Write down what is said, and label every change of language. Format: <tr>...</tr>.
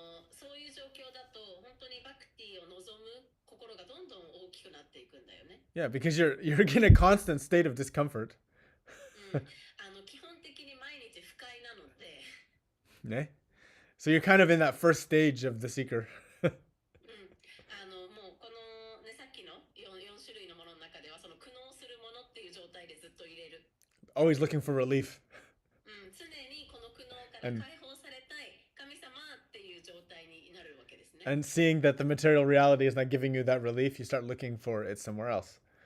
<ja>そういう状況だと、本当にバクティを望む心がどんどん大きくなっていくんだよね。</ja> <en>Yeah, because you're in a constant state of discomfort.</en> <ja>基本的に毎日不快なので、ね?</ja> <en>So you're kind of in that first stage of the seeker.</en> <ja>もうこの、ね、さっきの 4種類のものの中では、その苦悩するものっていう状態でずっと入れる。</ja> <en>Always looking for relief.</en> <ja>常にこの苦悩から解放されたい神様っていう状態になるわけですね。</ja> <en>And seeing that the material reality is not giving you that relief, you start looking for it somewhere else.</en>